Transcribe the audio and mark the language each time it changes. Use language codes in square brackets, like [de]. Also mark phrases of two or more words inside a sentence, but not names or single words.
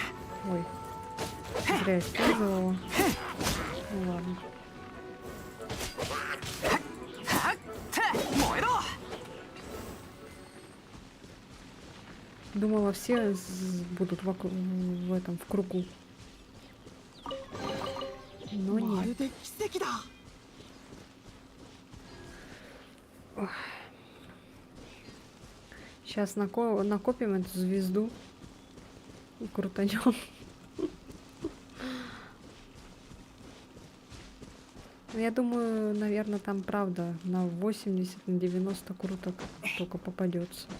[ru] Ой. Зря использовала. Ну ладно. [ja] はって燃えろ [ru] Думала, все будут в этом, в кругу. Но [ja] ま [ru] нет. [ja] るで奇跡だ [ru] Сейчас накопим эту звезду и крутанем. Я думаю, наверное, там правда на 80, на 90 круток только попадется.